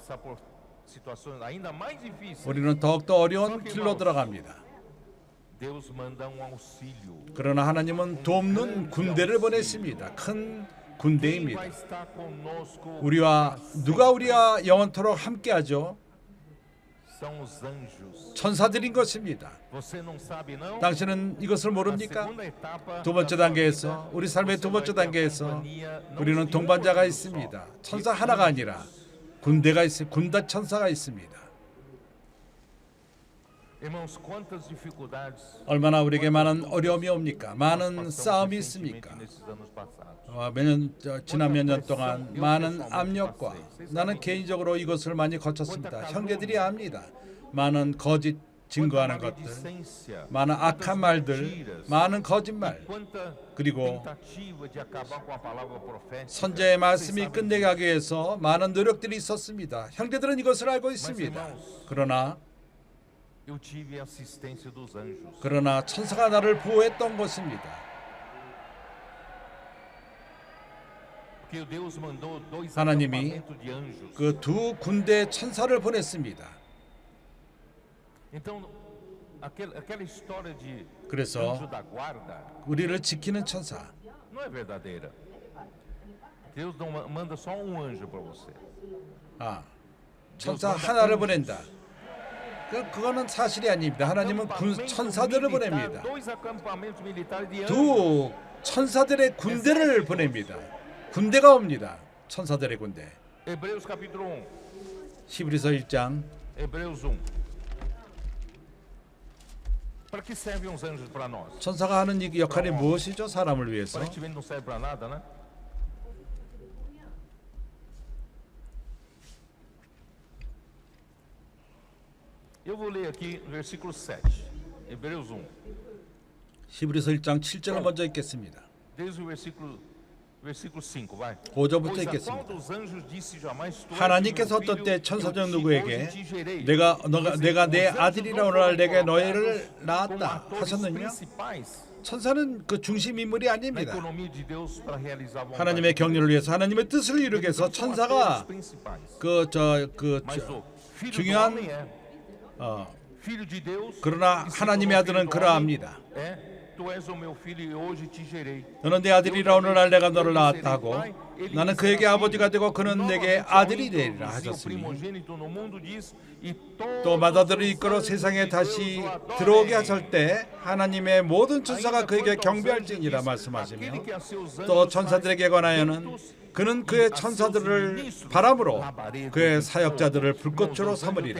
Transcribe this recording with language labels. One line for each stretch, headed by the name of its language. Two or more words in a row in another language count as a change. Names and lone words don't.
Korean: 우리는 더욱더 어려운 길로 들어갑니다. 그러나 하나님은 돕는 군대를 보내십니다. 큰 군대입니다. 누가 우리와 영원토록 함께하죠?
Portuguese: São os anjos.
Korean: 천사들인 것입니다.
Portuguese: Você não sabe não?
Korean: 당신은 이것을
Portuguese: Na
Korean: 모릅니까?
Portuguese: segunda etapa
Korean: 두 번째
Portuguese: da sua
Korean: 단계에서
Portuguese: vida,
Korean: 우리 삶의 두
Portuguese: você
Korean: 번째
Portuguese: vai ter a
Korean: 단계에서
Portuguese: companhia não
Korean: 우리는
Portuguese: de um
Korean: 동반자가
Portuguese: anjo
Korean: 있습니다.
Portuguese: só,
Korean: 천사
Portuguese: de
Korean: 하나가
Portuguese: anjos.
Korean: 아니라 군대가 있어 군대 천사가 있습니다.
Portuguese: Irmãos, quantas dificuldades
Korean: 얼마나 우리에게 많은 어려움이 옵니까?
Portuguese: nós
Korean: 많은
Portuguese: passamos
Korean: 싸움이
Portuguese: recentemente
Korean: 있습니까?
Portuguese: nesses anos passados.
Korean: 지난 몇 년 동안 많은 압력과 나는 개인적으로 이것을 많이 거쳤습니다. 형제들이 압니다. 많은 거짓 증거하는
Portuguese: Quanta
Korean: 것들,
Portuguese: maledicência,
Korean: 많은
Portuguese: quantas
Korean: 악한 말들,
Portuguese: mentiras,
Korean: 많은 거짓말,
Portuguese: quanta
Korean: 그리고
Portuguese: tentativa de acabar com a palavra profética.
Korean: 선제의
Portuguese: Vocês
Korean: 말씀이
Portuguese: sabem
Korean: 끝내게
Portuguese: disso.
Korean: 하기 위해서 많은 노력들이 있었습니다. 형제들은 이것을 알고 있습니다. 그러나
Portuguese: Eu tive a assistência dos anjos.
Korean: 천사가 나를 보호했던 것입니다.
Portuguese: Porque Deus mandou dois
Korean: 하나님이
Portuguese: acampamentos de anjos.
Korean: 그 두 군대 천사를 보냈습니다.
Portuguese: Então, aquela história de
Korean: 그래서
Portuguese: anjo da guarda
Korean: 우리를 지키는 천사,
Portuguese: não é verdadeira. Deus não manda só um anjo para você.
Korean: 천사 하나를 보낸다. 그거는 사실이 아닙니다. 하나님은 천사들을 보냅니다.
Portuguese: Dois acampamentos militares de anjos.
Korean: 두 천사들의 군대를 보냅니다. 군대가 옵니다. 천사들의 군대.
Portuguese: Hebreus capítulo 1.
Korean: 히브리서 1장.
Portuguese: Hebreus 1. Para que servem os anjos para nós?
Korean: 천사가 하는 이 역할이 무엇이죠? 사람을 위해서.
Portuguese: Aparentemente não serve para nada, né? Eu vou ler aqui o versículo 7. Hebreus 1.
Korean: 히브리서 1장 7절을 먼저 읽겠습니다.
Portuguese: Desde o versículo 5, vai.
Korean: 5절부터
Portuguese: Pois a qual
Korean: 읽겠습니다.
Portuguese: dos anjos disse jamais tu és
Korean: 하나님께서
Portuguese: meu
Korean: 어떤 때
Portuguese: filho,
Korean: 천사적
Portuguese: eu te
Korean: 누구에게
Portuguese: hoje te gerei.
Korean: 내가 내
Portuguese: Os anjos
Korean: 아들이라
Portuguese: não
Korean: 오늘
Portuguese: foram
Korean: 내게
Portuguese: colocados
Korean: 너희를
Portuguese: como
Korean: 낳았다
Portuguese: atores
Korean: 하셨느냐?
Portuguese: principais
Korean: 천사는 그 중심 인물이
Portuguese: na
Korean: 아닙니다.
Portuguese: economia de Deus para realizar a vontade
Korean: 하나님의
Portuguese: de Deus.
Korean: 경륜을 위해서 하나님의 뜻을 이루기 위해서
Portuguese: Eles são
Korean: 천사가
Portuguese: atores principais. Mas o filho
Korean: 중요한
Portuguese: do homem é filho de Deus.
Korean: 그러나
Portuguese: e se
Korean: 하나님의
Portuguese: tornou
Korean: 아들은
Portuguese: filho do
Korean: 그러합니다.
Portuguese: homem, é tu és o meu filho e hoje te gerei.
Korean: 너는 내 아들이라 오늘날 내가 너를 낳았다 하고 나는 그에게 아버지가 되고 그는 내게 아들이 되리라 하셨으니 또 맏아들을 이끌어 세상에 다시 들어오게 하실 때 하나님의 모든 천사가 그에게 경배할지니라 말씀하시며 또 천사들에게 관하여는 그는 그의 천사들을 바람으로 그의 사역자들을 불꽃으로 삼으리라.